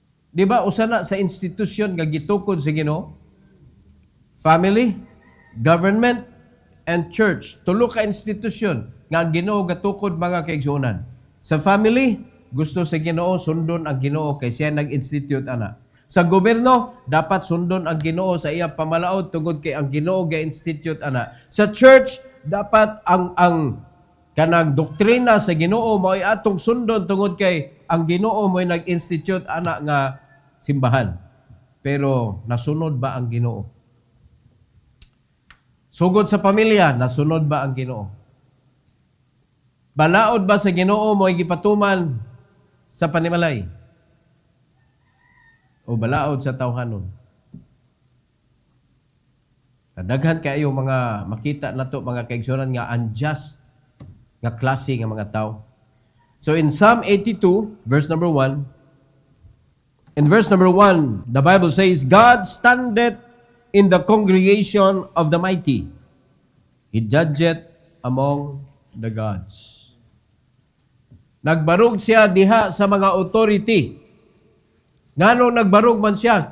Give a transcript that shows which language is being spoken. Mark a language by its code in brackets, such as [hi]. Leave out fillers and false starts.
[ceb] Di ba usa na sa institusyon nga gitukod sa Ginoo? [en] Family, government, and church. [ceb] Tulo ka institusyon nga ang Ginoo gatukod mga kaigsuonan. Sa family, gusto sa Ginoo sundon ang Ginoo kay siya nag-institute ana. Sa gobyerno, dapat sundon ang Ginoo sa iyang pamalaod tungod kay ang Ginoo ga-institute ana. Sa church, dapat ang kanang doktrina sa Ginoo mo ay atong sundon tungod kay ang Ginoo mo ay nag-institute ana nga simbahan. Pero nasunod ba ang Ginoo? Sugod sa pamilya, nasunod ba ang Ginoo? Balaod ba sa Ginoo mo ay gipatuman sa panimalay? O balaod sa tawhanon? Daghan kayo mga makita nato mga kaigsuonan nga unjust nga klase nga mga tao. [en] So in Psalm 82, verse number 1, in verse number 1, the Bible says, God standeth in the congregation of the mighty. He judgeth among the gods. [ceb] Nagbarog siya diha sa mga authority. Ngano nagbarog man siya?